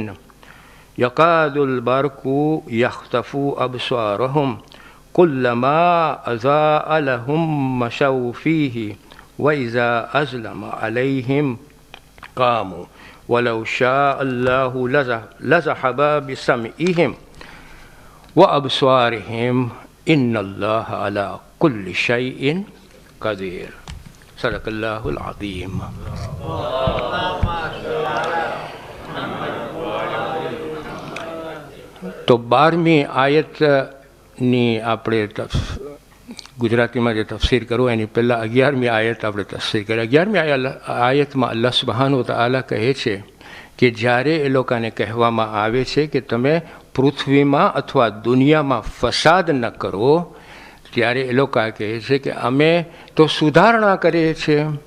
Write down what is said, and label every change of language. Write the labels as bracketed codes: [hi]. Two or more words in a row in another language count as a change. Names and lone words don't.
[ar] يكاد البرق يخطف أبصارهم كلما أضاء لهم مشوا فيه وإذا أظلم عليهم قاموا ولو شاء الله لذهب بسمعهم وأبصارهم إن الله على كل شيء قدير. صدق الله العظيم. [gu] તો 12મી આયતની આપણે ગુજરાતીમાં જે તફસીર કરું એની પહેલાં 11મી આયત આપણે તફસીર કરીએ. 11મી આયતમાં [ar] الله سبحانه وتعالى [gu] કહે છે કે જ્યારે એ લોકોને કહેવામાં આવે છે કે તમે પૃથ્વીમાં અથવા દુનિયામાં ફસાદ ન કરો, ત્યારે એ લોકો કહે છે કે અમે તો સુધારણા કરીએ છીએ.